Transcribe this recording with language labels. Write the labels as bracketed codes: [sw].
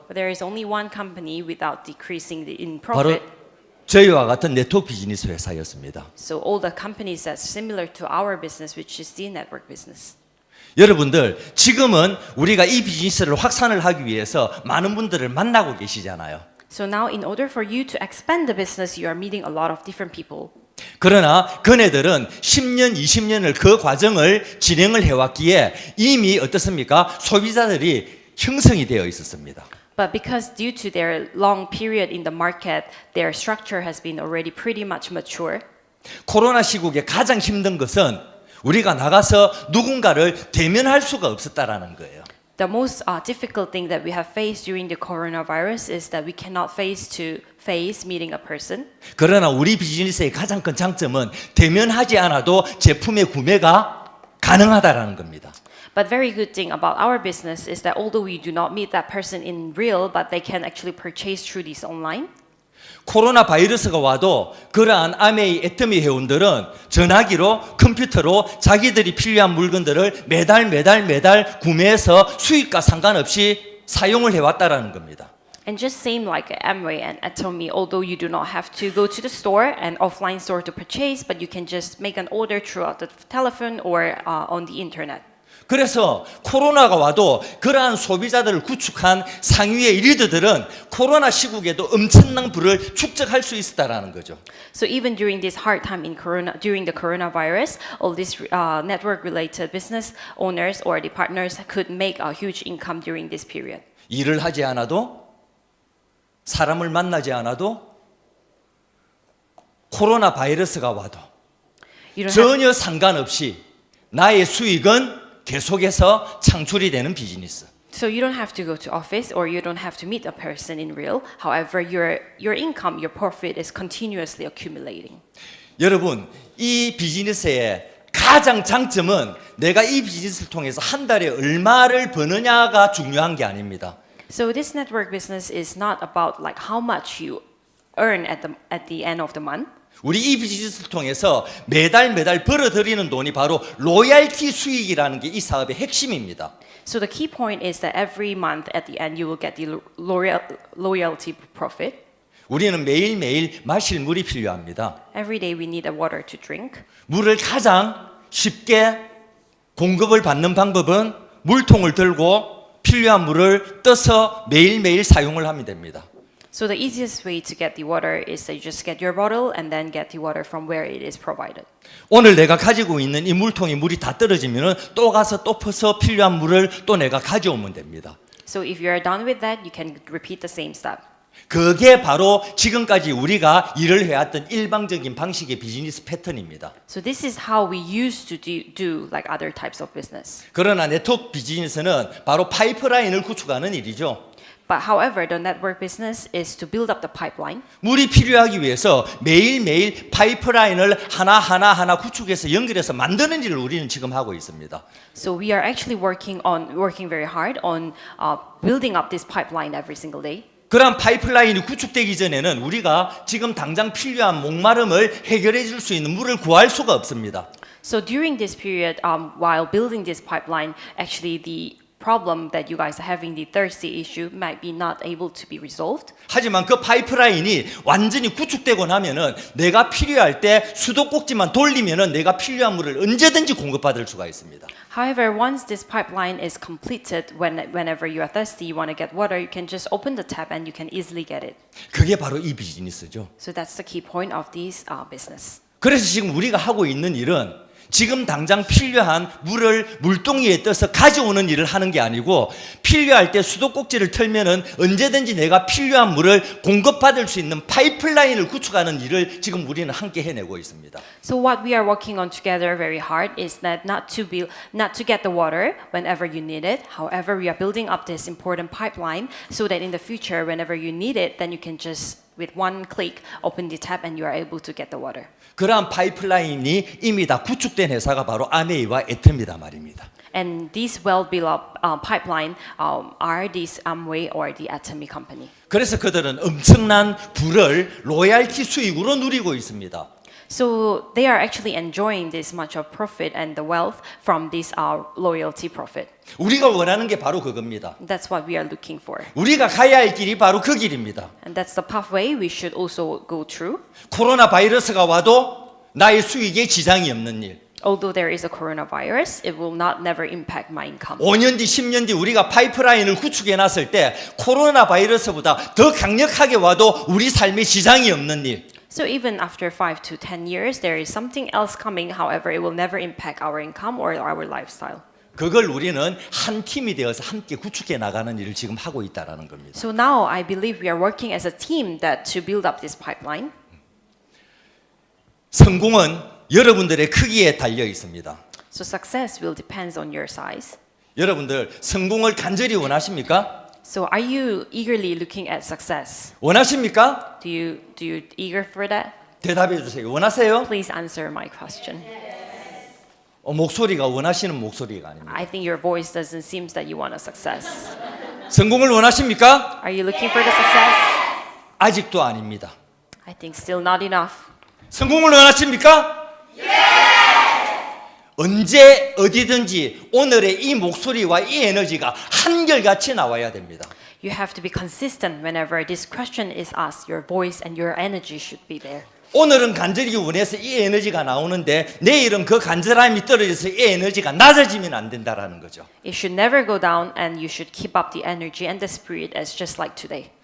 [en] But there is only one company without decreasing in [ko] 바로 [en] profit. [ko] 저희와 같은 네트워크 비즈니스 회사였습니다. [en] So all the companies that's similar to our business, which is the network business. [ko] 여러분들 지금은 우리가 이 비즈니스를 확산을 하기 위해서 많은 분들을 만나고 계시잖아요. [en] So now in order for you to expand the business, you are meeting a lot of different people. [ko] 그러나 그네들은 10년, 20년을 그 과정을 진행을 해왔기에 이미 어떻습니까? 소비자들이 형성이 되어 있었습니다. [en] But because due to their long period in the market, their structure has been already pretty much mature. [ko] 코로나 시국에 가장 힘든 것은 우리가 나가서 누군가를 대면할 수가 없었다라는 거예요. [en] The most difficult thing that we have faced during the coronavirus is that we cannot face meeting a person. [ko] 그러나 우리 비즈니스의 가장 큰 장점은 대면하지 않아도 제품의 구매가 가능하다라는 겁니다. [en] But very good thing about our business is that although we do not meet that person in real, but they can actually purchase through this online. [ko] 코로나 바이러스가 와도 그러한 아메이 애터미 회원들은 전화기로 컴퓨터로 자기들이 필요한 물건들을 매달 구매해서 수익과 상관없이 사용을 해왔다라는 겁니다. [en] And just same like Amway and Atomy, although you do not have to go to the store and offline store to purchase, but you can just make an order throughout the telephone or on the internet. [ko] 그래서 코로나가 와도 그러한 소비자들을 구축한 상위의 리더들은 코로나 시국에도 엄청난 부를 축적할 수 있었다라는 거죠. [en] So even during this hard time during the coronavirus, all these network-related business owners or the partners could make a huge income during this period. [ko] 일을 하지 않아도 사람을 만나지 않아도 코로나 바이러스가 와도 전혀 상관없이 나의 수익은 계속해서 창출이 되는 비즈니스. [en] So you don't have to go to office or you don't have to meet a person in real. However, your income, your profit is continuously accumulating. [ko] 여러분, 이 비즈니스의 가장 장점은 내가 이 비즈니스를 통해서 한 달에 얼마를 버느냐가 중요한 게 아닙니다. [en] So this network business is not about like how much you earn at the end of the month. [ko] 우리 이 비즈니스를 통해서 매달 벌어들이는 돈이 바로 로얄티 수익이라는 게 이 사업의 핵심입니다. [en] So the key point is that every month at the end you will get the loyalty profit. [ko] 우리는 매일매일 마실 물이 필요합니다. [en] Every day we need a water to drink. [ko] 물을 가장 쉽게 공급을 받는 방법은 물통을 들고 필요한 물을 떠서 매일매일 사용을 하면 됩니다. [en] So the easiest way to get the water is that you just get your bottle and then get the water from where it is provided. [ko] 오늘 내가 가지고 있는 이 물통이 물이 다 떨어지면 또 가서 또 퍼서 필요한 물을 또 내가 가져오면 됩니다. [en] So if you are done with that, you can repeat the same step. [ko] 그게 바로 지금까지 우리가 일을 해왔던 일방적인 방식의 비즈니스 패턴입니다. [en] So this is how we used to do like other types of business. [ko] 그러나 네트워크 비즈니스는 바로 파이프라인을 구축하는 일이죠. [en] But however, the network business is to build up the pipeline. [ko] 물이 필요하기 위해서 매일매일 파이프라인을 하나 구축해서 연결해서 만드는 일을 우리는 지금 하고 있습니다. [en] So we are actually working very hard on building up this pipeline every single day. [ko] 그런 파이프라인이 구축되기 전에는 우리가 지금 당장 필요한 목마름을 해결해 줄 수 있는 물을 구할 수가 없습니다. [en] So during this period, while building this pipeline, actually the problem that you guys are having, the thirsty issue, might be not able to be resolved. [ko] 하지만 그 파이프라인이 완전히 구축되고 나면은 내가 필요할 때 수도꼭지만 돌리면은 내가 필요한 물을 언제든지 공급받을 수가 있습니다. [en] However, once this pipeline is completed, whenever you are thirsty, you want to get water, you can just open the tap and you can easily get it. [ko] 그게 바로 이 비즈니스죠. [en] So that's the key point of this business. [ko] 그래서 지금 우리가 하고 있는 일은 지금 당장 필요한 물을 물동이에 떠서 가져오는 일을 하는 게 아니고 필요할 때 수도꼭지를 틀면은 언제든지 내가 필요한 물을 공급받을 수 있는 파이프라인을 구축하는 일을 지금 우리는 함께 해내고 있습니다. [en] So what we are working on together very hard is that not to get the water whenever you need it. However, we are building up this important pipeline so that in the future, whenever you need it, then you can just with one click open the tap and you are able to get the water. [ko] 그러한 파이프라인이 이미 다 구축된 회사가 바로 아메이와 에트입니다 말입니다. [en] And these well-built pipeline are this Amway or the Atomy company. [ko] 그래서 그들은 엄청난 부를 로얄티 수익으로 누리고 있습니다. [en] So they are actually enjoying this much of profit and the wealth from this loyalty profit. [ko] 우리가 원하는 게 바로 그겁니다. [en] That's what we are looking for. [ko] 우리가 가야 할 길이 바로 그 길입니다. [en] And that's the pathway we should also go through. [ko] 코로나 바이러스가 와도 나의 수익에 지장이 없는 일. [en] Although there is a coronavirus, it will not never impact my income. [ko] 5년 뒤, 10년 뒤 우리가 파이프라인을 구축해 놨을 때 코로나 바이러스보다 더 강력하게 와도 우리 삶에 지장이 없는 일. [en] So even after 5 to 10 years, there is something else coming. However, it will never impact our income or our lifestyle. [ko] 그걸 우리는 한 팀이 되어서 함께 구축해 나가는 일을 지금 하고 있다라는 겁니다. [en] So now I believe we are working as a team that to build up this pipeline. [ko] 성공은 여러분들의 크기에 달려 있습니다. [en] So success will depend on your size. [ko] 여러분들 성공을 간절히 원하십니까? [en] So are you eagerly looking at success? [ko] 원하십니까? [en] Do you eager for that? [ko] 대답해 주세요. 원하세요? [en] Please answer my question. [ko] 목소리가 원하시는 목소리가 아닙니다. [en] I think your voice doesn't seem that you want a success. [ko] 성공을 원하십니까? [en] Are you looking for the success? [ko] 아직도 아닙니다. [en] I think still not enough. [ko] 성공을 원하십니까? 언제 어디든지 오늘의 이 목소리와 이 에너지가 한결같이 나와야 됩니다. [en] You have to be consistent whenever this question is asked. Your voice and your energy should be there. [ko] 오늘은 간절히 원해서 이 에너지가 나오는데 내일은 그 간절함이 떨어져서 이 에너지가 낮아지면 안 된다라는 거죠. [en] It should never go down and you should keep up the energy and the spirit as just like today.